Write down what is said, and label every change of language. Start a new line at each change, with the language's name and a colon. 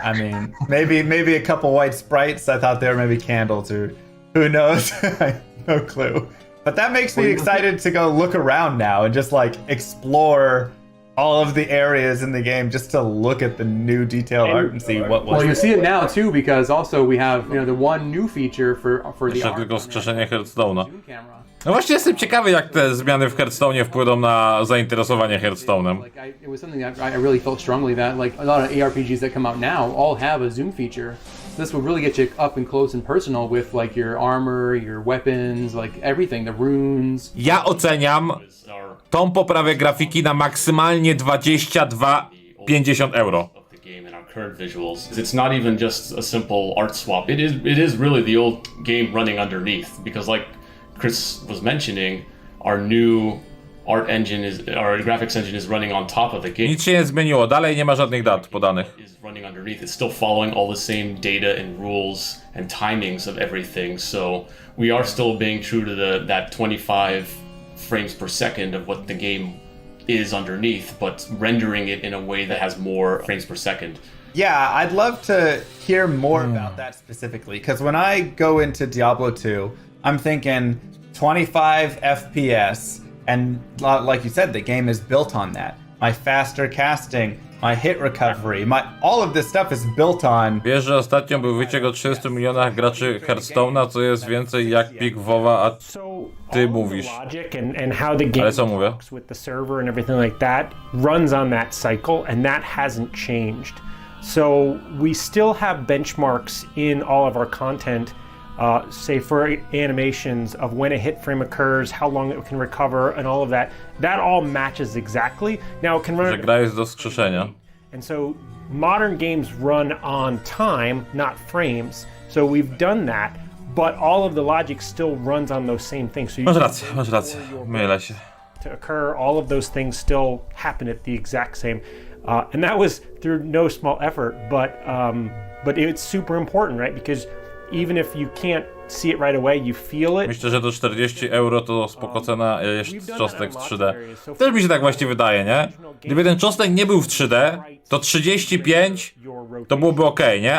English: I mean, maybe a couple white sprites. I thought they were maybe candles, or who knows? No clue. But that makes me excited to go look around now and just like explore all of the areas in the game just to look at the new detailed art and see what was. Well, you see it now too, because also we have the one new feature for the
Polish: Jeszcze
English: art.
Polish: tylko skrzeszenie Hearthstone'a.
English: Zoom camera.
Polish: No właśnie jestem ciekawy, jak te zmiany w Hearthstone'ie wpłyną na zainteresowanie Hearthstone'em.
English: It was something that I really felt strongly that like a lot of ARPGs that come out now all have a zoom feature. This would really get you up and close and personal with like your armor, your weapons, like everything, the runes.
Polish: Ja oceniam tą poprawę grafiki na maksymalnie 22,50 euro.
English: Current visuals. It's not even just a simple art swap. It is really the old game running underneath, because like Chris was mentioning, our new our graphics engine is running on top of the game.
Polish: Nic się nie zmieniło, dalej nie ma żadnych dat podanych.
English: Is running underneath. It's still following all the same data and rules and timings of everything. So we are still being true to that 25 frames per second of what the game is underneath, but rendering it in a way that has more frames per second. Yeah, I'd love to hear more about that specifically, because when I go into Diablo 2, I'm thinking 25 FPS, and like you said, the game is built on that. My faster casting, my hit recovery, all of this stuff is built on.
Polish: Wiesz, że ostatnio był wyciek o 30 milionach graczy Hearthstone'a, co jest więcej jak pik WoWa, a ty mówisz. Ale co mówię?
English: With the server and everything like that runs on that cycle, and that hasn't changed. So we still have benchmarks in all of our content, say for animations of when a hit frame occurs, how long it can recover, and all of that. That all matches exactly. Now it can run.
Polish: Że gra jest do skrzeszenia.
English: And so modern games run on time, not frames. So we've done that, but all of the logic still runs on those same things. So
Polish: Masz rację, mylę się.
English: To occur, all of those things still happen at the exact same. And that was through no small effort, but it's super important, right? Because even if you can't see it right away, you feel it.
Polish: Myślę, że to 40 euro to spoko cena jest czosnek w 3D. Też mi się tak właśnie wydaje, nie? Gdyby ten czosnek nie był w 3D, to 35 to byłoby ok, nie?